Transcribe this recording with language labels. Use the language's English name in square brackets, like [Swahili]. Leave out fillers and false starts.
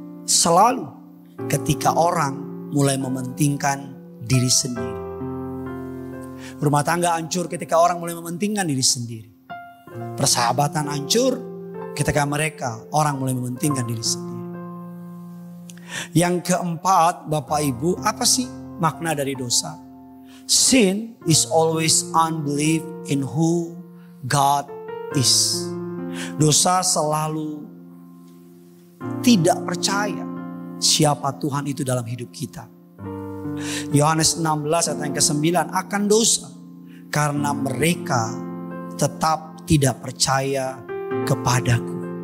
[Indonesian] Selalu ketika orang mulai mementingkan diri sendiri. Rumah tangga hancur ketika orang mulai mementingkan diri sendiri. Persahabatan hancur ketika orang mulai mementingkan diri sendiri. Yang keempat Bapak Ibu, apa sih makna dari dosa? [English] Sin is always unbelief in who God is. [Indonesian] Dosa selalu tidak percaya siapa Tuhan itu dalam hidup kita. Yohanes 16 ayat yang ke-9, akan dosa karena mereka tetap tidak percaya kepadaku.